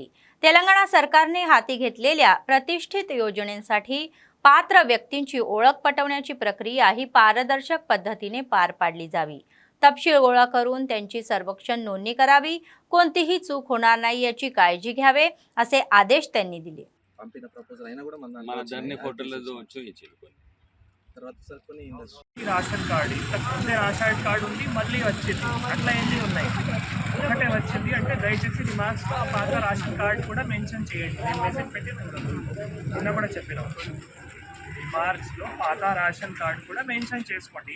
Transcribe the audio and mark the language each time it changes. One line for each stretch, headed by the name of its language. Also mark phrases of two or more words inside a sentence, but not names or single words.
Marathi: तेलंगणा सरकारने हाती घेतलेल्या प्रतिष्ठित योजनेसाठी पात्र व्यक्तींची ओळख पटवण्याची प्रक्रिया ही पारदर्शक पद्धतीने पार पाडली जावी। तपशील गोळा करून त्यांची सर्वेक्षण नोंदणी करावी, कोणतीही चूक होणार नाही याची काळजी घ्यावे असे आदेश त्यांनी दिले।
English: ration card
Telugu: ఇంతకుముందే
English: ration card
Telugu: ఉంది, మళ్ళీ వచ్చింది, అట్లా ఎన్ని ఉన్నాయి? ఒకటే వచ్చింది అంటే దయచేసి రిమార్క్స్లో ఆ పాత
English: ration card
Telugu: కూడా మెన్షన్ చేయండి। నేను మెసేజ్ పెట్టి నిన్న కూడా చెప్పినాం, రిమార్క్స్లో పాత
English: ration card
Telugu: కూడా మెన్షన్ చేసుకోండి।